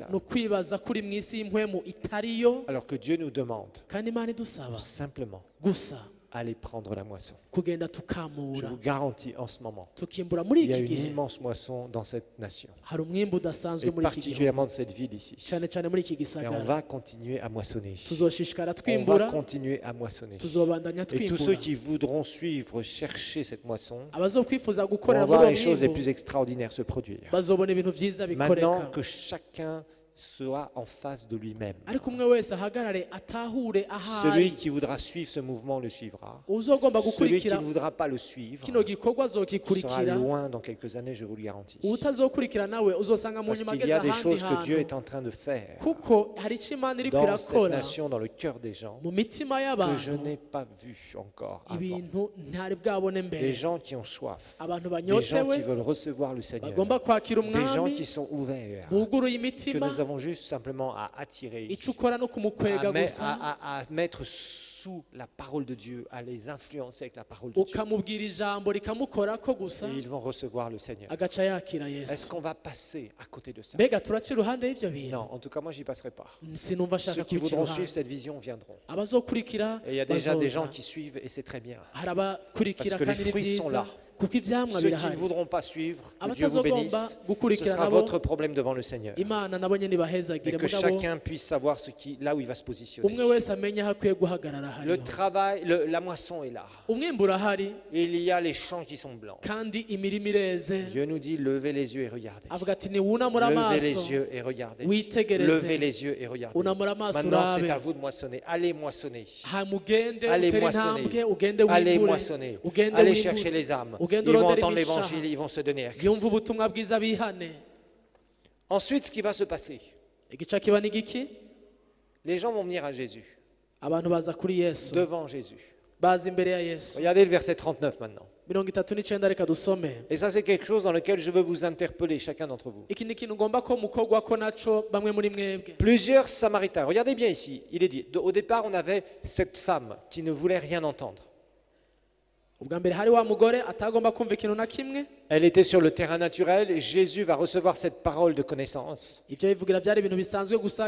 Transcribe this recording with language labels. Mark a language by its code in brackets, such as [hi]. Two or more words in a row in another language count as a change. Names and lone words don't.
[rn] ni ukwibaza kuri mu isi y'impwemu itariyo, [fr] alors que Dieu nous demande [rn] kandi Imana idusaba [fr] simplement [rn] gusa [fr] aller prendre la moisson. [rn] kugenda [fr] Je [rn] tukamura, [fr] vous garantis en ce moment, [rn] tukimbura muri [fr] il y a [rn] iki [fr] une [rn] gihe. [fr] immense moisson dans cette nation, [rn] hari umwimbu udasanzwe [fr] et [rn] muri iki gihugu, [fr] particulièrement de cette ville ici. [rn] cyane cyane muri iki [fr] Et on [rn] gisagara. [fr] va continuer à moissonner. [rn] tuzoshishikara [fr] On va [rn] twimbura, [fr] continuer à moissonner. [rn] tuzobandanya [fr] Et tous ceux [rn] twimbura. [fr] qui voudront suivre, chercher cette moisson, [rn] abazokwifuza [fr] vont [rn] gukorera muri [fr] voir [rn] uwo [fr] les choses les [rn] mwimbu [fr] plus extraordinaires se produire. [rn] bazobona ibintu byiza [fr] Maintenant [rn] bikoreka. [fr] que chacun soit en face de lui-même. [rn] ariko umwe wese ahagarare atahure [fr] Celui [rn] ahari, [fr] qui voudra suivre ce mouvement le suivra. [rn] uzogomba [fr] Celui qui [rn] gukurikira [fr] ne voudra pas le suivre [rn] kino gikorwa [fr] sera [rn] azogikurikira, [fr] loin dans quelques années, je vous le garantis. [rn] utazokurikira nawe uzosanga mu [fr] Parce [rn] nyuma [fr] qu'il [rn] ageze [fr] y a des [rn] ahandi [fr] choses que Dieu [rn] hantu, [fr] est en train de faire [rn] kuko hari icyo Imana iri [fr] dans cette [rn] kwirakora [fr] nation, dans le cœur des gens, [rn] mu mitima [fr] que je [rn] y'abantu, [fr] n'ai pas vu encore avant. [rn] ibintu ntari bwabone [fr] Des [rn] mbere. [fr] gens qui ont soif, [rn] abantu [fr] des gens qui [rn] banyotewe [fr] veulent recevoir le Seigneur, [rn] bagomba kwakira [fr] des gens [rn] umwami, [fr] qui sont ouverts, [rn] buguruye [fr] que [rn] imitima, [fr] nous avons juste simplement à attirer, [rn] icyo ukora no kumukwega gusa, [fr] à mettre sous la parole de Dieu, à les influencer avec la parole de Dieu. [rn] ukamubwira ijambo rikamukorako gusa, [fr] Et ils vont recevoir le Seigneur. [rn] agaca yakira [fr] Est-ce [rn] Yesu. [fr] qu'on va passer à côté de ça? [rn] mbega turaca iruhande y'ibyo bintu? [fr] Non, en tout cas, moi, j'y passerai pas. [rn] sinumva ashaka [fr] Ceux qui [rn] kubica [fr] voudront [rn] iruhande. [fr] suivre cette vision viendront. [rn] abazokurikira [fr] Et il y a déjà des gens [rn] bazoza, [fr] qui suivent et c'est très bien. [rn] hari abakurikira [fr] Parce que les [rn] kandi ni [fr] fruits sont [rn] byiza [fr] là. [rn] kuko ibyamwa [fr] Ceux qui ne [rn] birahari. [fr] voudront pas suivre, que Dieu vous bénisse, [rn] abatazogomba [fr] ce [rn] gukurikira [fr] sera [rn] nabo, [fr] votre problème devant le Seigneur. [rn] Imana nabo nyine [fr] Et [rn] ibahezagire, [fr] que [rn] mugabo [fr] chacun puisse savoir là où il va se positionner. [rn] umwe wese amenye aho akwiye guhagarara [fr] Le [rn] hariho. [fr] travail, la moisson est là. [rn] umwimbu urahari [fr] Et il y a les champs qui sont blancs. [rn] kandi imirima ireze. [fr] Dieu nous dit, levez les yeux et regardez. [rn] avuga ati niwunamura [fr] Levez [rn] amaso [fr] les yeux et regardez. [rn] witegereze, [fr] Levez les yeux et regardez. [rn] unamura amaso [fr] Maintenant, c'est [rn] urabe, [fr] à vous de moissonner. Allez moissonner. [rn] mugende [fr] Allez [rn] utere [fr] moissonner. [rn] intambwe, ugende [fr] Allez [rn] wimbure, [fr] moissonner. [rn] ugende [fr] Allez [rn] wimbure, [fr] chercher les âmes. [rn] ugende [fr] Ils vont [rn] urondere [fr] entendre [rn] imishaha, [fr] l'évangile et ils vont se donner à [rn] yumva [fr] Christ. [rn] ubutumwa bwiza bihane. [fr] Ensuite, ce qui va se passer, [rn] igice kiba ni giki? [fr] les gens vont venir à Jésus, [rn] abantu baza kuri Yesu, [fr] devant Jésus. [rn] baza imbere ya Yesu. [fr] Regardez le verset 39 maintenant. [rn] 39 reka dusome. [fr] Et ça, c'est quelque chose dans lequel je veux vous interpeller, chacun d'entre vous. [rn] iki ni ikintu ngomba ko mukogwako naco bamwe muri mwebwe. [fr] Plusieurs Samaritains. Regardez bien ici. Il est dit, au départ, on avait cette femme qui ne voulait rien entendre. [rn] ubwa mbere hari wa mugore atagomba kumva ikintu na kimwe, [fr] Elle était sur le terrain naturel et Jésus va recevoir cette parole de connaissance. [rn] ibyo bivugira byari ibintu bisanzwe gusa.